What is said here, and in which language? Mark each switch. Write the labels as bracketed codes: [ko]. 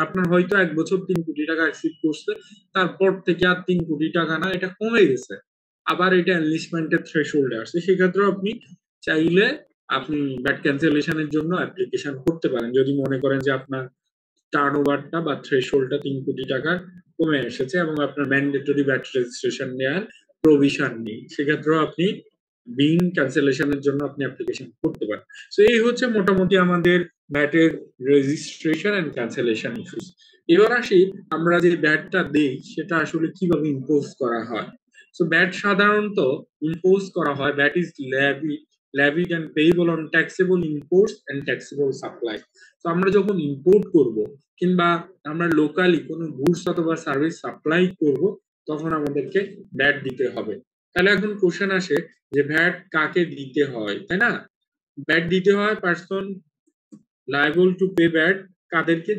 [bn] আপনার হয়তো এক বছর 3 কোটি টাকা এক্সিড করছে, তারপর থেকে আর 3 কোটি টাকা না, এটা কমে গেছে, আবার এটা এনলিস্টমেন্টের থ্রেশহোল্ডে আসছে, সেক্ষেত্রে আপনি চাইলে আপনি ব্যাট ক্যান্সেলেশনের জন্য অ্যাপ্লিকেশন করতে পারেন যদি মনে করেন যে আপনার টার্নওভারটা বা থ্রেশহোল্ডটা 3 কোটি টাকার কমে এসেছে এবং আপনার ম্যান্ডেটরি ব্যাট রেজিস্ট্রেশন নেওয়ার প্রভিশন নেই, সেক্ষেত্রেও আপনি বিল ক্যান্সেলেশনের জন্য আপনি অ্যাপ্লিকেশন করতে পারেন। সো এই হচ্ছে মোটামুটি আমাদের ব্যাটের রেজিস্ট্রেশন এন্ড ক্যান্সেলেশন ইস্যুস। এবার আসি আমরা যে ব্যাটটা দেই সেটা আসলে কিভাবে ইম্পোজ করা হয়। সো ব্যাট সাধারণত ইম্পোজ করা হয়, [en] VAT is levied and payable on taxable imports and taxable supply. [bn] তো আমরা যখন ইম্পোর্ট করব কিংবা আমরা লোকালি কোনো গুডস অথবা সার্ভিস সাপ্লাই করব তখন আমাদেরকে ব্যাট দিতে হবে। তাহলে এখন কোশ্চেন আসে যে ভ্যাট কাকে দিতে হয়, তাই না? ভ্যাট দিতে হয় person liable to pay VAT, কাদেরকে?